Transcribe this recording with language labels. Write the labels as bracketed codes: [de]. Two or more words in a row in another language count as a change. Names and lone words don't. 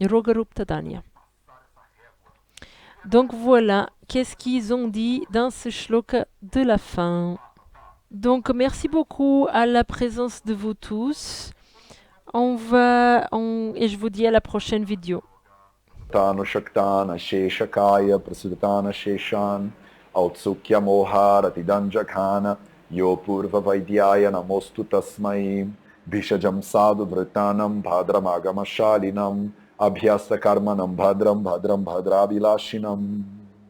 [fr] Rogaruptadanya. Donc voilà, qu'est-ce qu'ils ont dit dans ce shloka de la fin. Donc merci beaucoup à la présence de vous tous. Et je vous dis à la prochaine vidéo. [sa] Tanushaktan Sheshakaya Prasudana Sheshan Autsukya Moharatidanjakhana Yo Purva Vaidyaya Namostu Tasmai Bhishajam Sadhu Vritanam Bhadram Agama Shalinam Abhyasta Karmanam Bhadram Bhadram Bhadravilashinam